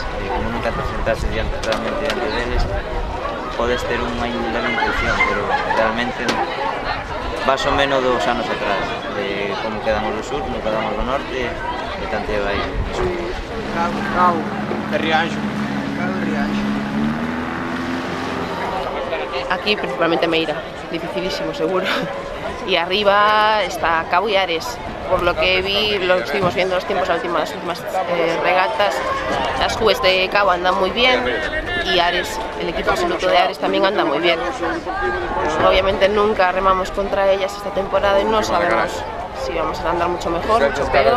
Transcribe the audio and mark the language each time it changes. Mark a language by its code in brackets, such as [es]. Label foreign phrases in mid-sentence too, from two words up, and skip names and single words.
[gl] Como nunca te enfrentaste realmente diante deles, podes ter unha leve intuición, pero realmente vas o menos dos anos atrás, de como quedan os do sur, como quedan os do norte, e tanto é aí. Cabo, de Rianxo. Aquí principalmente Meira, dificilísimo seguro. [es] Y arriba está Cabo y Ares. Por lo que vi, lo estuvimos viendo los tiempos, las últimas regatas, las juez de Cabo andan muy bien y Ares, el equipo absoluto de Ares también anda muy bien. Obviamente nunca remamos contra ellas esta temporada y no sabemos si vamos a andar mucho mejor, mucho peor.